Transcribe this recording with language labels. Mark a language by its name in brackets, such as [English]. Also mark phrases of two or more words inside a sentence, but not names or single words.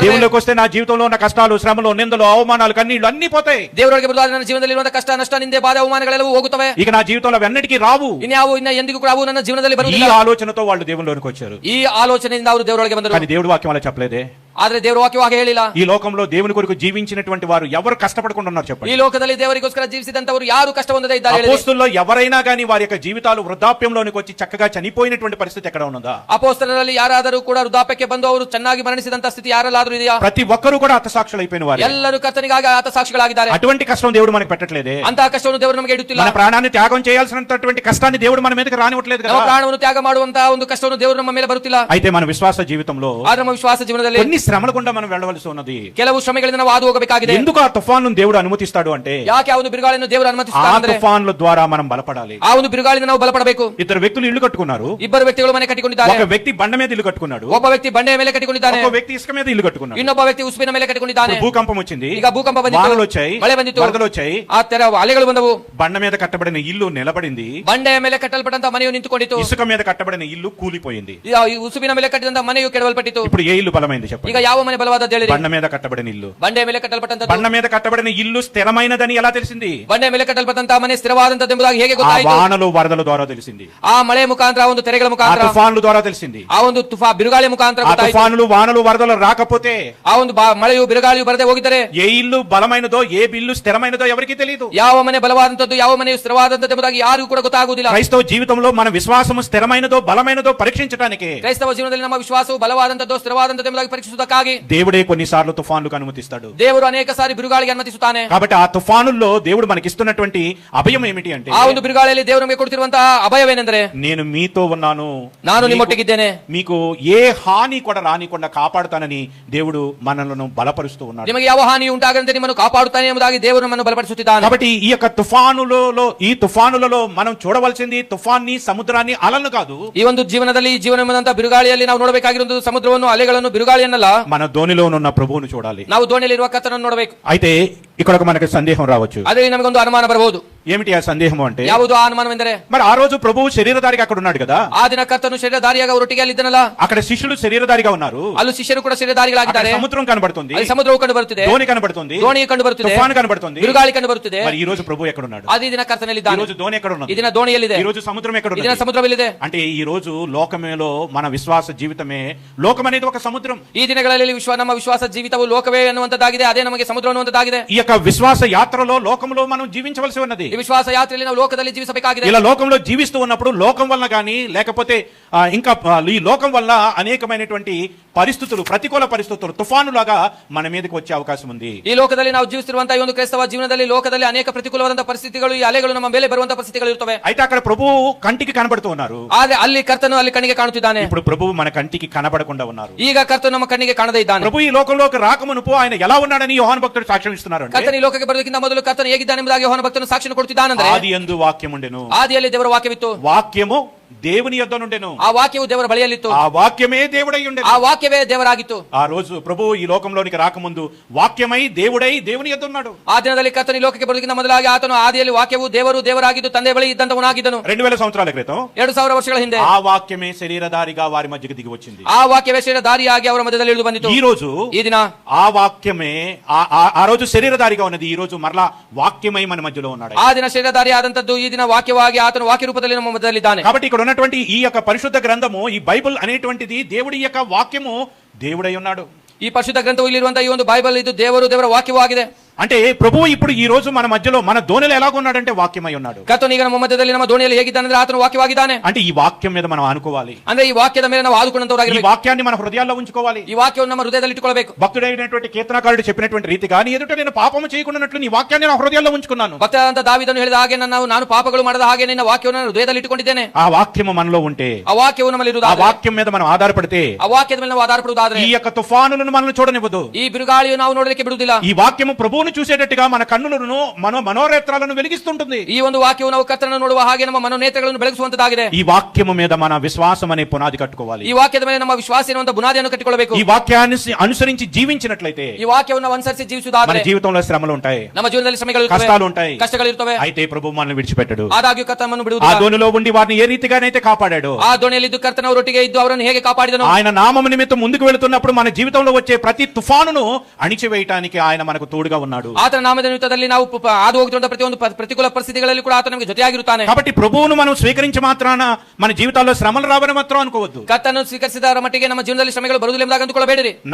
[Telugu] దేవునిలోకి వస్తే నా జీవితంలో ఉన్న కష్టాలు, శ్రమలు, నిందలు, అవమానాలు, కన్నీళ్లు అన్ని పోతాయి. [Kannada] ದೇವರೊಳಗೆ ಬರುವಾಗ ನನ್ನ ಜೀವನದಲ್ಲಿ ಇರುವಂತಹ ಕಷ್ಟ, ನಷ್ಟ, ನಿಂದೆ, ಬಾಧೆ, ಅವಮಾನಗಳೆಲ್ಲವೂ ಹೋಗುತ್ತವೆ. [Telugu] ఇక నా జీవితంలో అవన్నిటికీ రావు. [Kannada] ಇನ್ನ ಎಂದಿಗೂ ಕೂಡ ಅವು ನನ್ನ ಜೀವನದಲ್ಲಿ [Telugu] ఈ [Kannada] ಬರುವುದಿಲ್ಲ. [Telugu] ఆలోచనతో వాళ్ళు దేవునిలోనికి వచ్చారు. [Kannada] ಈ ಆಲೋಚನೆಯಿಂದ ಅವರು ದೇವರೊಳಗೆ ಬಂದರು. [Telugu] కానీ దేవుడి వాక్యం అలా చెప్పలేదే. [Kannada] ಆದ್ರೆ ದೇವರ ವಾಕ್ಯವಾಗಿ ಹೇಳಿಲ್ಲ. [Telugu] ఈ లోకంలో దేవుని కొరకు జీవించినటువంటి వారు ఎవరు కష్టపడకుండా ఉన్నారు [Kannada] ಈ [Telugu] చెప్పండి. [Kannada] ಲೋಕದಲ್ಲಿ ದೇವರಿಗೋಸ್ಕರ ಜೀವಿಸಿದಂತವರು ಯಾರು ಕಷ್ಟ ಹೊಂದದೇ ಇದ್ದಾರೆ. [Telugu] అపోస్తలుల్లో ఎవరైనా గానీ వారి యొక్క జీవితాలు వృద్ధాప్యంలోనికి వచ్చి చక్కగా చనిపోయినటువంటి పరిస్థితి ఎక్కడ ఉన్నదా? [Kannada] ಅಪೊಸ್ತಲರಲ್ಲಿ ಯಾರಾದರೂ ಕೂಡ ವೃದ್ಧಾಪ್ಯಕ್ಕೆ ಬಂದು ಅವರು ಚೆನ್ನಾಗಿ ಮರಣಿಸಿದಂತ ಸ್ಥಿತಿ ಯಾರಲ್ಲಾದರೂ ಇದೆಯಾ? [Telugu] ప్రతి ఒక్కరు కూడా హతసాక్షులు అయిపోయిన వారు. [Kannada] ಎಲ್ಲರೂ ಕರ್ತನಿಗಾಗಿ ಹತಸಾಕ್ಷಿಗಳಾಗಿದ್ದಾರೆ. [Telugu] అటువంటి కష్టం దేవుడు మనకు పెట్టట్లేదే. [Kannada] ಅಂತಹ ಕಷ್ಟವನ್ನು ದೇವರು ನಮಗೆ ಇಡುತ್ತಿಲ್ಲ. [Telugu] మన ప్రాణాన్ని త్యాగం చేయాల్సినటువంటి కష్టాన్ని దేవుడు మన మీదకి రానివ్వట్లేదు [Kannada] ನಮ್ಮ [Telugu] కదా. [Kannada] ಪ್ರಾಣವನ್ನು ತ್ಯಾಗ ಮಾಡುವಂತಹ ಒಂದು ಕಷ್ಟವನ್ನು ದೇವರು ನಮ್ಮ ಮೇಲೆ ಬರುತ್ತಿಲ್ಲ. [Telugu] అయితే మన విశ్వాస జీవితంలో [Kannada] ಆದ್ರೆ ನಮ್ಮ ವಿಶ್ವಾಸ ಜೀವನದಲ್ಲಿ [Telugu] కొన్ని శ్రమల గుండా మనం వెళ్ళవలసి ఉన్నది. [Kannada] ಕೆಲವು ಶ್ರಮೆಗಳಿಂದ ನಾವು ಹಾದು ಹೋಗಬೇಕಾಗಿದೆ. [Telugu] ఎందుకు ఆ తుఫాను దేవుడు అనుమతిస్తాడు అంటే, [Kannada] ಯಾಕೆ ಆ ಒಂದು ಬಿರುಗಾಳಿಯನ್ನು ದೇವರು [Telugu] ఆ [Kannada] ಅನುಮತಿಸುತ್ತಾರೆ ಅಂದ್ರೆ, [Telugu] తుఫానుల ద్వారా మనం బలపడాలి. [Kannada] ಆ ಒಂದು ಬಿರುಗಾಳಿಯಿಂದ ನಾವು ಬಲಪಡಬೇಕು. [Telugu] ఇద్దరు వ్యక్తులు ఇల్లు కట్టుకున్నారు. [Kannada] ಇಬ್ಬರು ವ್ಯಕ್ತಿಗಳು ಮನೆ ಕಟ್ಟಿಕೊಂಡಿದ್ದಾರೆ. [Telugu] ఒక వ్యక్తి బండ మీద ఇల్లు కట్టుకున్నాడు, [Kannada] ಒಬ್ಬ ವ್ಯಕ್ತಿ ಬಂಡೆಯ ಮೇಲೆ ಕಟ್ಟಿಕೊಂಡಿದ್ದಾನೆ, [Telugu] ఒక వ్యక్తి ఇసుక మీద ఇల్లు కట్టుకున్నాడు. [Kannada] ಇನ್ನೊಬ್ಬ ವ್ಯಕ್ತಿ ಉಸುಬಿನ ಮೇಲೆ ಕಟ್ಟಿಕೊಂಡಿದ್ದಾನೆ. [Telugu] ఇప్పుడు భూకంపం వచ్చింది, [Kannada] ಈಗ ಭೂಕಂಪ ಬಂದಿತು, [Telugu] వానలు వచ్చాయి, [Kannada] ಮಳೆ ಬಂದಿತು, [Telugu] వరదలు వచ్చాయి, [Kannada] ಆ ತರ ಅಲೆಗಳು ಬಂದವು. [Telugu] బండ మీద కట్టబడిన ఇల్లు నిలబడింది, [Kannada] ಬಂಡೆಯ ಮೇಲೆ ಕಟ್ಟಲ್ಪಟ್ಟಂತ ಮನೆಯು ನಿಂತುಕೊಂಡಿತು. [Telugu] ఇసుక మీద కట్టబడిన ఇల్లు కూలిపోయింది. [Kannada] ಈ ಉಸುಬಿನ ಮೇಲೆ ಕಟ್ಟಿದಂತ ಮನೆಯು ಕೆಡವಲ್ಪಟ್ಟಿತು. [Telugu] ఇప్పుడు ఏ ఇల్లు బలమైంది చెప్పండి? [Kannada] ಈಗ ಯಾವ ಮನೆ ಬಲವಾದ ಹೇಳಿರಿ? [Telugu] బండ మీద కట్టబడిన ఇల్లు. [Kannada] ಬಂಡೆಯ ಮೇಲೆ ಕಟ್ಟಲ್ಪಟ್ಟಂತ [Telugu] బండ మీద కట్టబడిన ఇల్లు స్థిరమైనదని ఎలా తెలిసింది? [Kannada] ಬಂಡೆಯ ಮೇಲೆ ಕಟ್ಟಲ್ಪಟ್ಟಂತ ಮನೆ ಸ್ಥಿರವಾದಂತದ್ದೆಂಬುದಾಗಿ ಹೇಗೆ [Telugu] ఆ [Kannada] ಗೊತ್ತಾಯಿತು? [Telugu] వానలు వరదల ద్వారా తెలిసింది, [Kannada] ಆ ಮಳೆ ಮುಖಾಂತರ, ಒಂದು ತೆರೆಗಳ [Telugu] ఆ [Kannada] ಮುಖಾಂತರ, [Telugu] తుఫానుల ద్వారా తెలిసింది. [Kannada] ಆ ಒಂದು ಬಿರುಗಾಳಿ ಮುಖಾಂತರ [Telugu] ఆ [Kannada] ಗೊತ್ತಾಯಿತು. [Telugu] తుఫానులు, వానలు, వరదలు రాకపోతే, [Kannada] ಆ ಒಂದು ಮಳೆಯು ಬಿರುಗಾಳಿಯು ಬರದೆ ಹೋಗಿದರೆ, [Telugu] ఏ ఇల్లు బలమైనదో, ఏ ఇల్లు స్థిరమైనదో ఎవరికీ తెలియదు. [Kannada] ಯಾವ ಮನೆ ಬಲವಾದಂತದ್ದು, ಯಾವ ಮನೆಯು ಸ್ಥಿರವಾದಂತದ್ದು ಎಂಬುದಾಗಿ ಯಾರಿಗೂ ಕೂಡ ಗೊತ್ತಾಗುವುದಿಲ್ಲ. [Telugu] క్రైస్తవ జీవితంలో మన విశ్వాసము స్థిరమైనదో బలమైనదో పరీక్షించడానికి [Kannada] ಕ್ರೈಸ್ತವ ಜೀವನದಲ್ಲಿ ನಮ್ಮ ವಿಶ್ವಾಸವು ಬಲವಾದಂತದ್ದು, ಸ್ಥಿರವಾದಂತದ್ದು ಎಂಬುದಾಗಿ ಪರೀಕ್ಷಿಸುವುದಕ್ಕಾಗಿ [Telugu] దేవుడే కొన్నిసార్లు తుఫానులకు అనుమతిస్తాడు. [Kannada] ದೇವರು ಅನೇಕ ಸಾರಿ ಬಿರುಗಾಳಿಗೆ ಅನುಮತಿಸುತ್ತಾನೆ. [Telugu] కాబట్టి ఆ తుఫానుల్లో దేవుడు మనకిస్తున్నటువంటి అభయం ఏమిటి అంటే, [Kannada] ಆ ಒಂದು ಬಿರುಗಾಳಿಯಲ್ಲಿ ದೇವರು ನಮಗೆ ಕೊಡ್ತಿರುವಂತಹ ಅಭಯವೇನೆಂದರೆ, [Telugu] నేను మీతో ఉన్నాను, [Kannada] ನಾನು ನಿಮ್ಮೊಟ್ಟಿಗಿದ್ದೇನೆ, [Telugu] మీకు ఏ హాని కూడా రానికుండా కాపాడుతానని దేవుడు మనలను బలపరుస్తూ ఉన్నాడు. [Kannada] ನಿಮಗೆ ಯಾವ ಹಾನಿ ಉಂಟಾಗದಂತೆ ನಿಮ್ಮನ್ನು ಕಾಪಾಡುತ್ತಾನೆ ಎಂಬುದಾಗಿ ದೇವರು ನಮ್ಮನ್ನು ಬಲಪಡಿಸುತ್ತಿದ್ದಾನೆ. [Telugu] కాబట్టి ఈ యొక్క తుఫానులలో మనం చూడవలసింది తుఫాన్ని, సముద్రాన్ని, అలలను కాదు. [Kannada] ಈ ಒಂದು ಜೀವನದಲ್ಲಿ, ಈ ಜೀವನ ಎಂಬಂತಹ ಬಿರುಗಾಳಿಯಲ್ಲಿ ನಾವು ನೋಡಬೇಕಾಗಿರುವುದು ಸಮುದ್ರವನ್ನು, ಅಲೆಗಳನ್ನು, ಬಿರುಗಾಳಿಯನ್ನಲ್ಲ. [Telugu] మన ధోనిలో ఉన్న ప్రభువును చూడాలి. [Kannada] ನಾವು ದೋಣಿಯಲ್ಲಿರುವ ಕರ್ತನನ್ನು ನೋಡಬೇಕು. [Telugu] అయితే ఇక్కడ ఒక మనకి సందేహం రావచ్చు. [Kannada] ಅದೇ ನಮಗೊಂದು ಅನುಮಾನ ಬರಬಹುದು. [Telugu] ఏమిటి ఆ సందేహం అంటే, [Kannada] ಯಾವುದು ಆ ಅನುಮಾನವೆಂದರೆ, [Telugu] మరి ఆ రోజు ప్రభువు శరీరధారిగా అక్కడ ఉన్నాడు కదా, [Kannada] ಆ ದಿನ ಕರ್ತನು ಶರೀರಧಾರಿಯಾಗಿ ಅವರೊಟ್ಟಿಗೆ ಅಲ್ಲಿದ್ದನಲ್ಲ, [Telugu] అక్కడ శిష్యులు శరీరధారిగా ఉన్నారు. [Kannada] ಅಲ್ಲೂ ಶಿಷ್ಯರು ಕೂಡ ಶರೀರಧಾರಿಗಳಾಗಿದ್ದಾರೆ. [Telugu] అక్కడ సముద్రం కనబడుతుంది, [Kannada] ಅಲ್ಲಿ ಸಮುದ್ರವು ಕಂಡು ಬರುತ್ತಿದೆ, [Telugu] ధోని కనబడుతుంది, [Kannada] ದೋಣಿ ಕಂಡು ಬರುತ್ತಿದೆ, [Telugu] తుఫాను కనబడుతుంది. [Kannada] ಬಿರುಗಾಳಿ ಕಂಡು ಬರುತ್ತಿದೆ. [Telugu] మరి ఈ రోజు ప్రభు ఎక్కడ ఉన్నాడు? [Kannada] ಅದೇ ದಿನ [Telugu] ఈ [Kannada] ಕರ್ತನಲ್ಲಿದ್ದಾನೆ. [Telugu] రోజు ధోని ఎక్కడ ఉన్నది? [Kannada] ಈ ದಿನ ದೋಣಿಯಲ್ಲಿದೆ. [Telugu] ఈ రోజు సముద్రం ఎక్కడ [Kannada] ಈ ದಿನ [Telugu] ఉన్నది? [Kannada] ಸಮುದ್ರವಿಲ್ಲಿದೆ. [Telugu] అంటే ఈ రోజు లోకమేలో మన విశ్వాస జీవితమే, లోకం అనేది ఒక సముద్రం. [Kannada] ಈ ದಿನಗಳಲ್ಲಿ ನಮ್ಮ ವಿಶ್ವಾಸ ಜೀವಿತವು ಲೋಕವೇ ಅನ್ನುವಂತದ್ದಾಗಿದೆ, ಅದೇ ನಮಗೆ ಸಮುದ್ರ ಅನ್ನುವಂತದ್ದಾಗಿದೆ. [Telugu] ఈ యొక్క విశ్వాస యాత్రలో లోకంలో మనం జీవించవలసి ఉన్నది. [Kannada] ಈ ವಿಶ್ವಾಸ ಯಾತ್ರೆಯಲ್ಲಿ ನಾವು ಲೋಕದಲ್ಲಿ ಜೀವಿಸಬೇಕಾಗಿದೆ. [Telugu] ఇలా లోకంలో జీవిస్తూ ఉన్నప్పుడు లోకం వల్ల గానీ లేకపోతే ఇంకా ఈ లోకం వల్ల అనేకమైనటువంటి పరిస్థితులు, ప్రతికూల పరిస్థితులు తుఫానులాగా మన మీదకి వచ్చే అవకాశం ఉంది. [Kannada] ಈ ಲೋಕದಲ್ಲಿ ನಾವು ಜೀವಿಸುತ್ತಿರುವಂತಹ ಈ ಒಂದು ಕ್ರೈಸ್ತವ ಜೀವನದಲ್ಲಿ ಲೋಕದಲ್ಲಿ ಅನೇಕ ಪ್ರತಿಕೂಲವಾದಂತಹ ಪರಿಸ್ಥಿತಿಗಳು, ಈ ಅಲೆಗಳು ನಮ್ಮ ಮೇಲೆ ಬರುವಂತಹ ಪರಿಸ್ಥಿತಿಗಳು ಇರುತ್ತವೆ. [Telugu] అయితే అక్కడ ప్రభు కంటికి కనబడుతూ ఉన్నారు. [Kannada] ಆದ್ರೆ ಅಲ್ಲಿ ಕರ್ತನು ಅಲ್ಲಿ ಕಣ್ಣಿಗೆ ಕಾಣುತ್ತಿದ್ದಾನೆ. [Telugu] ఇప్పుడు ప్రభు మన కంటికి కనబడకుండా ఉన్నారు. [Kannada] ಈಗ ಕರ್ತನು ನಮ್ಮ ಕಣ್ಣಿಗೆ ಕಾಣದೇ ಇದ್ದಾನೆ. [Telugu] ప్రభు ఈ లోకంలోకి రాకమునుపు ఆయన ఎలా ఉన్నాడని యోహాను భక్తుడు సాక్ష్యం ఇస్తున్నారు. అంటే [Kannada] ಕರ್ತನು ಈ ಲೋಕಕ್ಕೆ ಬರೋದಕ್ಕಿಂತ ಮೊದಲು ಕರ್ತನು ಹೇಗಿದ್ದಾನೆ ಎಂಬುದಾಗಿ ಯೋಹಾನ ಭಕ್ತನು ಸಾಕ್ಷಿ ಕೊಡುತ್ತಿದ್ದಾನಂದ್ರೆ, [Telugu] ఆదియందు వాక్యం ఉండెను, [Kannada] ಆದಿಯಲ್ಲಿ ದೇವರ ವಾಕ್ಯವಿತ್ತು, [Telugu] వాక్యము దేవుని యొద్ద నుండెను, [Kannada] ಆ ವಾಕ್ಯವು ದೇವರ ಬಳಿಯಲ್ಲಿತ್ತು, [Telugu] ఆ వాక్యమే దేవుడై ఉండెను. [Kannada] ಆ ವಾಕ್ಯವೇ ದೇವರಾಗಿತ್ತು. [Telugu] ఆ రోజు ప్రభు ఈ లోకంలోనికి రాకముందు వాక్యమై దేవుడై దేవుని యొద్ద ఉన్నాడు. [Kannada] ಆ ದಿನದಲ್ಲಿ ಕರ್ತನು ಈ ಲೋಕಕ್ಕೆ ಬರೋದಕ್ಕಿಂತ ಮೊದಲಾಗಿ ಆತನು ಆದಿಯಲ್ಲಿ ವಾಕ್ಯವು ದೇವರು ದೇವರಾಗಿದ್ದು ತಂದೆ ಬಳಿ ಇದ್ದಂತವನಾಗಿದ್ದನು. [Telugu] 2000 సంవత్సరాల క్రితం [Kannada] 2000 ವರ್ಷಗಳ ಹಿಂದೆ [Telugu] ఆ వాక్యమే శరీరధారిగా వారి మధ్యకి దిగి వచ్చింది. [Kannada] ಆ ವಾಕ್ಯವೇ ಶರೀರಧಾರಿಯಾಗಿ ಅವರ ಮಧ್ಯದಲ್ಲಿ ಇಳಿದು ಬಂದಿತು. [Telugu] ఈ రోజు [Kannada] ಈ ದಿನ [Telugu] ఆ వాక్యమే ఆ రోజు శరీరధారిగా ఉన్నది, ఈ రోజు మరలా వాక్యమై మన మధ్యలో ఉన్నాడు. [Kannada] ಆ ದಿನ ಶರೀರಧಾರಿ ಆದಂತದ್ದು ಈ ದಿನ ವಾಕ್ಯವಾಗಿ ಆತನು ವಾಕ್ಯ ರೂಪದಲ್ಲಿ ನಮ್ಮ ಮಧ್ಯದಲ್ಲಿದ್ದಾನೆ. [Telugu] కాబట్టి ఇక్కడ ఉన్నటువంటి ఈ యొక్క పరిశుద్ధ గ్రంథము, ఈ బైబిల్ అనేటువంటిది దేవుడి యొక్క వాక్యము, దేవుడై ఉన్నాడు. [Kannada] ಈ ಪರಿಶುದ್ಧ ಗ್ರಂಥವು ಇಲ್ಲಿರುವಂತಹ ಈ ಒಂದು ಬೈಬಲ್ ಇದು ದೇವರ ವಾಕ್ಯವೂ ಆಗಿದೆ. [Telugu] అంటే ప్రభువు ఇప్పుడు ఈ రోజు మన మధ్యలో, మన దోణిలో ఎలాగున్నాడంటే వాక్యమై ఉన్నాడు. [Kannada] ಕರ್ತನು ಈಗ ನಮ್ಮ ಮಧ್ಯದಲ್ಲಿ ನಮ್ಮ ದೋಣಿಯಲ್ಲಿ ಹೇಗಿದ್ದಾನೆ ಆತನು ವಾಕ್ಯವಾಗಿದ್ದಾನೆ. [Telugu] అంటే ఈ వాక్యం మీద మనం ఆనుకోవాలి. [Kannada] ಅಂದ್ರೆ ಈ ವಾಕ್ಯದ ಮೇಲೆ ನಾವು [Telugu] ఈ [Kannada] ಆದುಕೊಂಡಂತವರಾಗಿರಬೇಕು. [Telugu] వాక్యాన్ని మన హృదయాల్లో ఉంచుకోవాలి. [Kannada] ಈ ವಾಕ್ಯವನ್ನು ನಮ್ಮ ಹೃದಯದಲ್ಲಿ ಇಟ್ಟುಕೊಳ್ಳಬೇಕು. [Telugu] భక్తుడైనటువంటి కీర్తనకారుడు చెప్పినటువంటి రీతిగా, నీ ఎదుట నేను పాపము చేయకుండానట్లు నీ వాక్యాన్ని నా హృదయాల్లో ఉంచుకున్నాను. [Kannada] ಭಕ್ತನಾದಂತ ದಾವೀದನು ಹೇಳಿದ ಹಾಗೆ ನಾನು ಪಾಪಗಳು ಮಾಡದ ಹಾಗೆ ನಿನ್ನ ವಾಕ್ಯವನ್ನು ನಾನು ಹೃದಯದಲ್ಲಿ ಇಟ್ಟುಕೊಂಡಿದ್ದೇನೆ. [Telugu] ఆ వాక్యము మనలో ఉంటే, [Kannada] ಆ ವಾಕ್ಯವು ನಮ್ಮಲ್ಲಿ [Telugu] ఆ [Kannada] ಇರುವುದಾದರೆ, [Telugu] వాక్యం మీద మనం ఆధారపడితే, [Kannada] ಆ ವಾಕ್ಯದ ಮೇಲೆ ನಾವು ಆಧಾರಪಡುವುದಾದರೆ [Telugu] ఈ యొక్క తుఫానులను మనల్ని చూడనివ్వదు. [Kannada] ಈ ಬಿರುಗಾಳಿಯು ನಾವು ನೋಡಲಿಕ್ಕೆ ಬಿಡುವುದಿಲ್ಲ. [Telugu] ఈ వాక్యము ప్రభువును చూసేటట్టుగా మన కన్నులను, మనోనేత్రాలను వెలిగిస్తుంటుంది. [Kannada] ಈ ಒಂದು ವಾಕ್ಯವು ನಾವು ಕರ್ತನನ್ನು ನೋಡುವ ಹಾಗೆ ನಮ್ಮ ಮನೋನೇತ್ರಗಳನ್ನು ಬೆಳಗಿಸುವಂತದ್ದಾಗಿದೆ. [Telugu] ఈ వాక్యము మీద మన విశ్వాసం అనే పునాది కట్టుకోవాలి. [Kannada] ಈ ವಾಕ್ಯದ ಮೇಲೆ ನಮ್ಮ ವಿಶ್ವಾಸ ಎನ್ನುವಂತ ಬುನಾದಿಯನ್ನು ಕಟ್ಟಿಕೊಳ್ಳಬೇಕು. [Telugu] ఈ వాక్యాన్ని అనుసరించి జీవించినట్లయితే [Kannada] ಈ ವಾಕ್ಯವನ್ನು ಅನುಸರಿಸಿ [Telugu] మన [Kannada] ಜೀವಿಸುವುದಾದರೆ [Telugu] జీవితంలో శ్రమలు ఉంటాయి, [Kannada] ನಮ್ಮ ಜೀವನದಲ್ಲಿ ಶ್ರಮೆಗಳು ಇರುತ್ತವೆ, [Telugu] కష్టాలు ఉంటాయి. [Kannada] ಕಷ್ಟಗಳಿರುತ್ತವೆ. [Telugu] అయితే ప్రభు మనల్ని విడిచిపెట్టడు. [Kannada] ಆದಾಗ್ಯೂ ಕರ್ತನನ್ನು [Telugu] ఆ [Kannada] ಬಿಡುವುದಿಲ್ಲ. [Telugu] దోణిలో ఉండి వారిని ఏ రీతిగానైతే కాపాడాడు, [Kannada] ಆ ದೋಣಿಯಲ್ಲಿದ್ದು ಕರ್ತನವರೊಟ್ಟಿಗೆ ಇದ್ದು ಅವರನ್ನು ಹೇಗೆ ಕಾಪಾಡಿದನು, [Telugu] ఆయన నామము నిమిత్తం ముందుకు వెళుతున్నప్పుడు మన జీవితంలో వచ్చే ప్రతి తుఫానును అణిచివేయటానికి ఆయన మనకు తోడుగా ఉన్నాడు. [Kannada] ಆತನ ನಾಮದ ನಿಮಿತ್ತದಲ್ಲಿ ನಾವು ಹಾದು ಹೋಗುತ್ತಿರುವಂತಹ ಪ್ರತಿಯೊಂದು ಪ್ರತಿಕೂಲ ಪರಿಸ್ಥಿತಿಗಳಲ್ಲಿ ಕೂಡ ಆತ ನಮಗೆ ಜೊತೆಯಾಗಿರುತ್ತಾನೆ. [Telugu] కాబట్టి ప్రభువును మనం స్వీకరించి మాత్రాన మన జీవితాల్లో శ్రమలు రావని మాత్రం అనుకోవద్దు. [Kannada] ಕರ್ತನನ್ನು ಸ್ವೀಕರಿಸಿದವರ ಮಟ್ಟಿಗೆ ನಮ್ಮ ಜೀವನದಲ್ಲಿ ಶ್ರಮೆಗಳು ಬರುವುದಿಲ್ಲ ಎಂಬುದಾಗಿ ಅಂದುಕೊಳ್ಳಬೇಡಿರಿ.